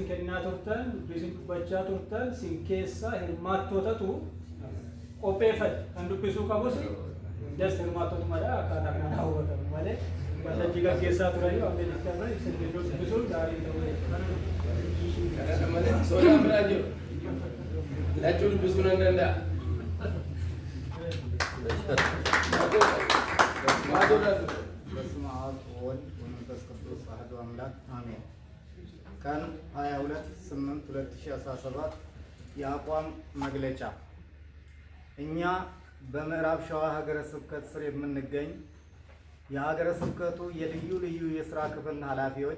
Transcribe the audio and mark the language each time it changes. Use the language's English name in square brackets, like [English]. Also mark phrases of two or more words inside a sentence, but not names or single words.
[Oromo] kennaa turtan isin dubbachaa turtan isin keessa hirmaattootatu qopheeffate kan dubbisuu qabus just hirmaattoota malee akkaataa kanaan hawwatamu malee waltajjii gaggeessaa turanii waan beeksisaa isin iddoo dubbisuun gaarii ta'uu malee soodaan biraa jiru lachuu dubbisuu nan danda'a. [Amharic] በስመ አብ ወወልድ ወመንፈስ ቅዱስ አሐዱ አምላክ አሜን። ቀን 22/8/2017 የአቋም መግለጫ። እኛ በምዕራብ ሸዋ ሀገረ ስብከት ስር የምንገኝ የሀገረ ስብከቱ የልዩ ልዩ የሥራ ክፍል ኃላፊዎች፣